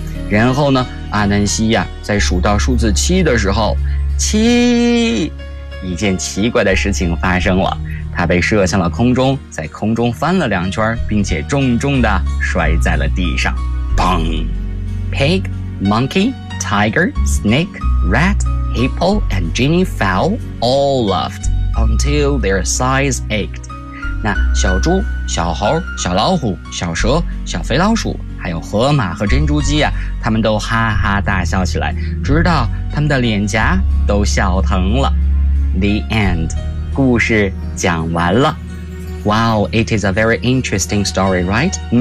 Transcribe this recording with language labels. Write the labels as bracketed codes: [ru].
[zh] 然后呢，阿南西呀，在数到数字七的时候，七，一件奇怪的事情发生了，他被射向了空中，在空中翻了两圈，并且重重地摔在了地上。 [en] 砰 ！Pig, monkey, tiger, snake, rat, hippo, and Ginny fell all laughed until their sides ached. [zh] 那小猪、小猴、小老虎、小蛇、小肥老鼠，还有河马和珍珠鸡啊，他们都哈哈大笑起来，直到他们的脸颊都笑疼了。 [en] The end. [zh] 故事讲完了。 [en] Wow, it is a very interesting story, right?